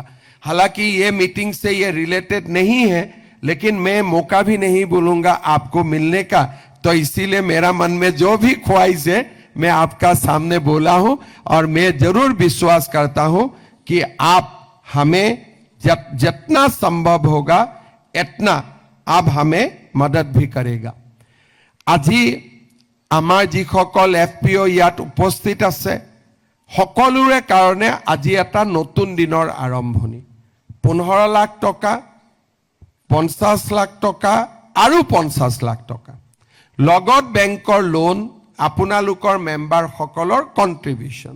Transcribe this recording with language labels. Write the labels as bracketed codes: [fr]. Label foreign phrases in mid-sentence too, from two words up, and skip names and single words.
[hi] हालांकि ये मीटिंग से ये रिलेटेड नहीं है, लेकिन मैं मौका भी नहीं बोलूंगा आपको मिलने का, तो इसीलिए मेरा मन में जो भी ख्वाहिश है मैं आपका सामने बोला हूं और मैं जरूर विश्वास करता हूं कि आप हमें जितना संभव होगा इतना आप हमें मदद भी करेगा। [as] আজি আমাৰ যিসকল FPO ইয়াত উপস্থিত আছে সকলোৰে কাৰণে আজি এটা নতুন দিনৰ আৰম্ভণি। 15 লাখ টকা, 50 লাখ টকা আৰু 50 লাখ টকা লগত বেংকৰ লোন, আপোনালোকৰ মেম্বাৰ সকলৰ কন্ট্ৰিবিউশন।